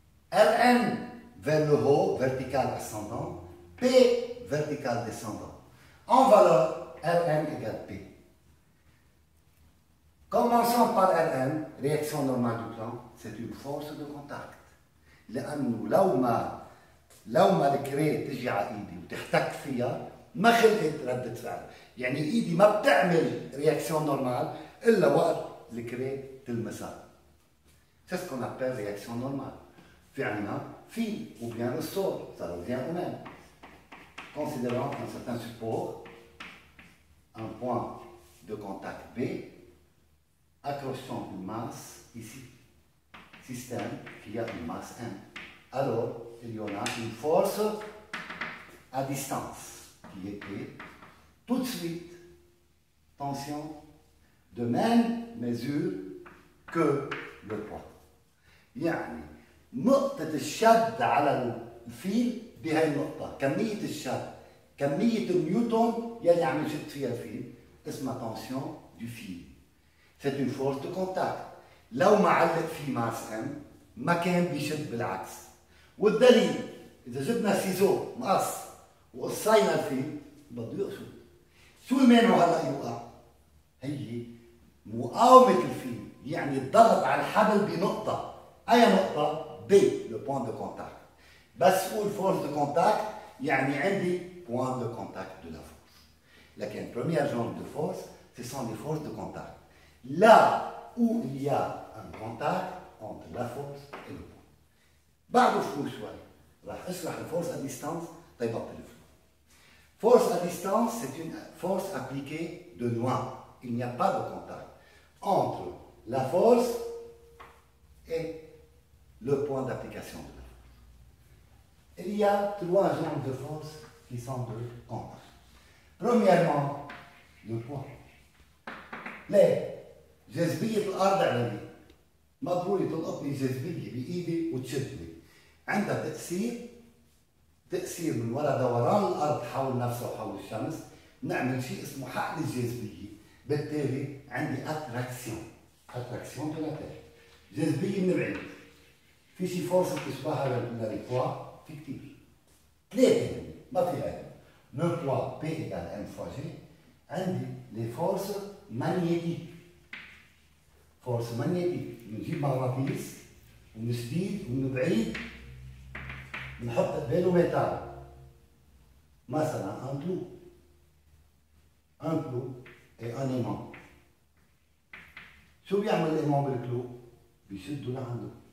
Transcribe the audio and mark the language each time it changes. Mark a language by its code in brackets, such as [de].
[fr] Rn vers le haut, vertical ascendant, P vertical descendant. En valeur, Rn égale P. Commençons par Rn, réaction normale du plan, c'est une force de contact. [ar] لأنه لو ما الكري تجي على ايدي وتحتك فيها ما خلقت ردة فعل، يعني ايدي ما بتعمل رياكسيون نورمال الا وقت الكري تلمسها. [fr] C'est ce qu'on appelle réaction normale. Puis on a fil ou bien ressort, ça revient au même. Considérons un certain support, un point de contact B, accrochons une masse ici, système qui a une masse M. Alors, il y en a une force à distance qui est P. Tout de suite, tension de même mesure que le poids. [ar] يعني نقطة الشد على الفيل بهي النقطة، كمية الشد، كمية النيوتن يلي عم يشد فيها الفيل اسمها تنسيون دو فيل. [fr] C'est une force de contact. [ar] لو ما علق في ماس ام ما كان بيشد بالعكس. والدليل إذا جبنا سيزو مقص وقصينا الفيل بده يقصد. شو المانع هلا يوقع؟ هي مقاومة الفيل، يعني الضغط على الحبل بنقطة. [fr] أي نقطة؟ B, le point de contact. بس قول force de contact يعني عندي point de contact de la force. لكن première genre de force, ce sont les forces de contact. Là où il y a un contact entre la force et le point. [ar] بعده فلو شوي راح اشرح الفورس à distance تيبطل الفلو. [fr] Force à distance, c'est une force appliquée de loin. Il n'y a pas de contact entre la force et le point d'application de la force. Il y a trois genres de force qui sont de contact. Premièrement, le poids. [ar] ليه؟ جاذبية الأرض على مضروري تلقطني جاذبية بإيدي وتشدني. عندها تأثير من وراء دوران الأرض حول نفسها وحول الشمس، نعمل شيء اسمه حقل الجاذبية. بالتالي عندي أتراكسيون de la terre. جاذبية من بعيد. في شي فورس بتشبهها للبوا؟ في كتير. [fr] ثلاثة ما في غيرهم. Le poids P égale M fois G. عندي les forces magnétiques. [ar] فورس ماغنيتيك، بنجيب مغناطيس ومن جديد ومن بعيد بنحط قباله ميتال. مثلا ان كلو et un aimant. شو بيعمل الايمان بالكلو؟ بيشده لعنده.